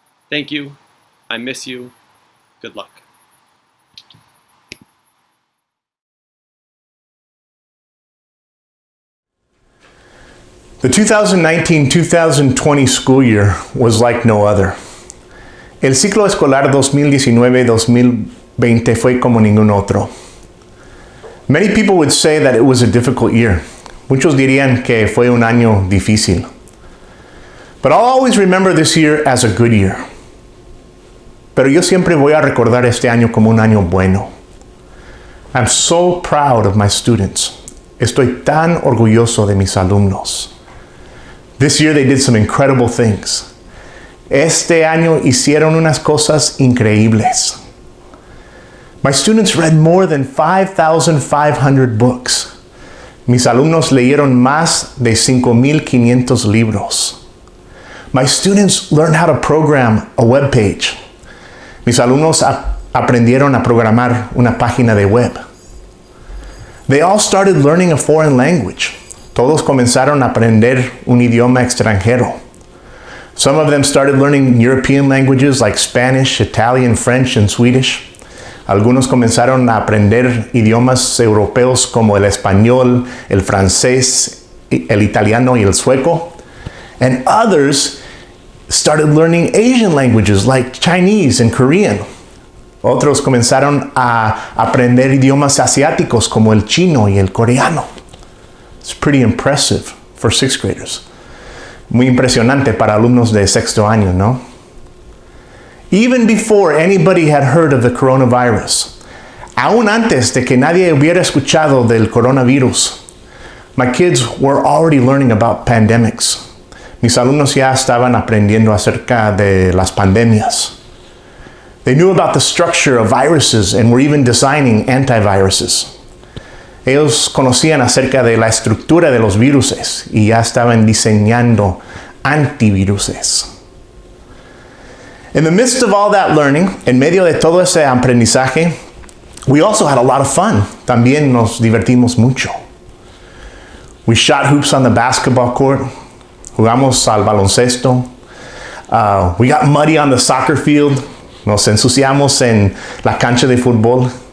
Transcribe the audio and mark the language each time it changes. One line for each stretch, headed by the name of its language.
English: Thank you. I miss you. Good luck. The 2019-2020 school year was like no other.
Spanish: El ciclo escolar 2019-2020 fue como ningún otro.
English: Many people would say that it was a difficult year.
Spanish: Muchos dirían que fue un año difícil.
English: But I'll always remember this year as a good year.
Spanish: Pero yo siempre voy a recordar este año como un año bueno.
English: I'm so proud of my students.
Spanish: Estoy tan orgulloso de mis alumnos.
English: This year they did some incredible things.
Spanish: Este año hicieron unas cosas increíbles.
English: My students read more than 5,500 books.
Spanish: Mis alumnos leyeron más de 5,500 libros.
English: My students learned how to program a web page.
Spanish: Mis alumnos aprendieron a programar una página de web.
English: They all started learning a foreign language.
Spanish: Todos comenzaron a aprender un idioma extranjero.
English: Some of them started learning European languages like Spanish, Italian, French, and Swedish.
Spanish: Algunos comenzaron a aprender idiomas europeos como el español, el francés, el italiano y el sueco.
English: And others started learning Asian languages like Chinese and Korean.
Spanish: Otros comenzaron a aprender idiomas asiáticos como el chino y el coreano.
English: It's pretty impressive for sixth graders.
Spanish: Muy impresionante para alumnos de sexto año, ¿no?
English: Even before anybody had heard of the coronavirus,
Spanish: aún antes de que nadie hubiera escuchado del coronavirus,
English: my kids were already learning about pandemics.
Spanish: Mis alumnos ya estaban aprendiendo acerca de las pandemias.
English: They knew about the structure of viruses and were even designing antiviruses.
Spanish: Ellos conocían acerca de la estructura de los viruses y ya estaban diseñando antiviruses.
English: In the midst of all that learning,
Spanish: en medio de todo ese aprendizaje,
English: we also had a lot of fun.
Spanish: También nos divertimos mucho.
English: We shot hoops on the basketball court.
Spanish: Jugamos al baloncesto.
English: We got muddy on the soccer field.
Spanish: Nos ensuciamos en la cancha de fútbol.